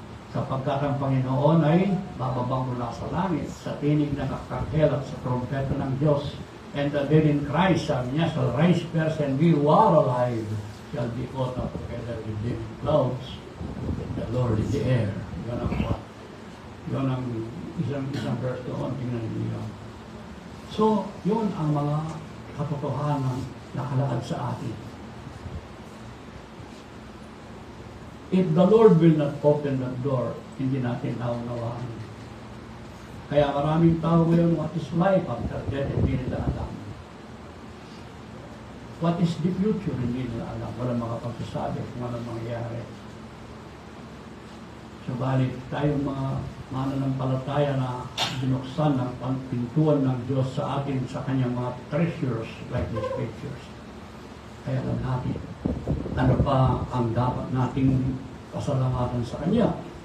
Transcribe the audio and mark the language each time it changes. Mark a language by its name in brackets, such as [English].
[Filipino] Sapagkat ang Panginoon ay bababang mula sa langit, sa tinig ng kakarhel at sa trompeta ng Diyos. [English] And the dead in Christ, [Filipino] sabi niya, [English] shall rise first, and we who are alive shall be caught up together with them in clouds, with the Lord in the air. [Filipino] Yan ang what? Yan ang isang verse doon, tingnan niyo. So, yun ang mga katotohanan na nakalaad sa atin. [English] If the Lord will not open that door, [Filipino] hindi natin naunawaan. Kaya maraming tao ngayon, [English] what is life after death, [Filipino] hindi nila alam. [English] What is the future, [Filipino] hindi nila alam. Walang makapagsasabi kung anong mangyayari. Subalit, tayong mga mananampalataya na binuksan ng pintuan ng Diyos sa atin sa kanyang mga treasures [English] like the scriptures. [Filipino] Kaya alam natin ano pa ang dapat nating pasalamatan sa Kanya.